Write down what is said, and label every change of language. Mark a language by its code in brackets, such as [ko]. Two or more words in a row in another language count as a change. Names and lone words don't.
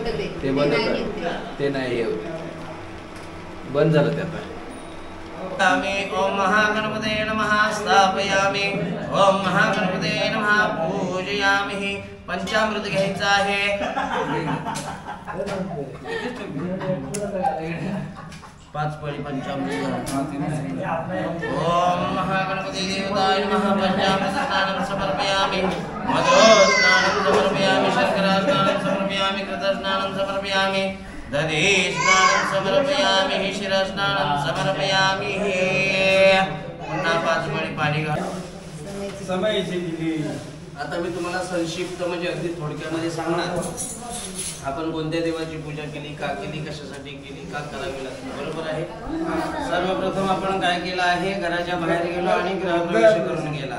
[mr] ते बंद होतं. ते नाही बंद झालं ते आता. [sa] ओम महागणपते नमः स्थापयामि. ओम महागणपते नमः पूजयामि. [mr] पंचामृत घ्यायचं आहे. पाच पळी पंचामृत. [sa] ओम महागणपती देवताय नमः. पंचामृत स्नानं समर्पयामि. मधु स्नानं समर्पयामि. शर्करा स्नानं समर्पयामि. कृत स्नानं समर्पयामि. दधी स्नानं समर्पयामि. शिरा स्नानं समर्पयामि. [mr] पुन्हा पाच पळी पाणी घाल. आता मी तुम्हाला संक्षिप्त म्हणजे अगदी थोडक्यामध्ये सांगणार. आपण कोणत्या देवाची पूजा केली, का केली, कशासाठी केली, का करावी लागते. बरोबर आहे. सर्वप्रथम आपण काय केलं आहे, घराच्या बाहेर गेलो आणि गृहप्रवेश करून गेला.